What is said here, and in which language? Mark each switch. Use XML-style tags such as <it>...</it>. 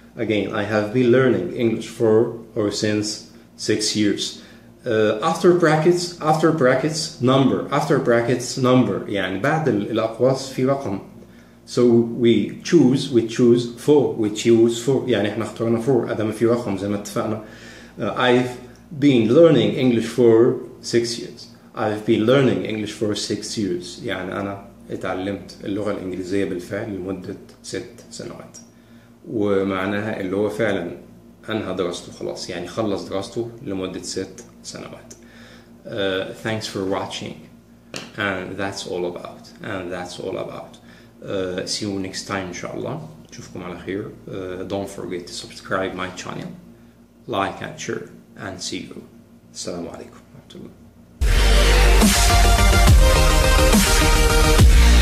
<en>Again, I have been learning English for or since 6 years. After brackets number</en> <ar>يعني بعد الأقواس في رقم.</ar> <en>So we choose 4</en> <ar>يعني احنا اخترنا 4 ادام في رقم زي ما اتفقنا.</ar> <en>I've been learning English for 6 years. I've been learning English for 6 years</en> <ar>يعني أنا اتعلمت اللغة الإنجليزية بالفعل لمدة 6 سنوات. ومعناها اللي هو فعلا أنهى دراسته خلاص، يعني خلص دراسته لمدة 6 سنوات.</ar> <en>Thanks for watching and that's all about. See you next time</en> <ar>إن شاء الله. نشوفكم على خير.</ar> <en>Don't forget to subscribe my channel, like and share, and see you.</en> <ar>السلام عليكم ورحمة الله.</ar>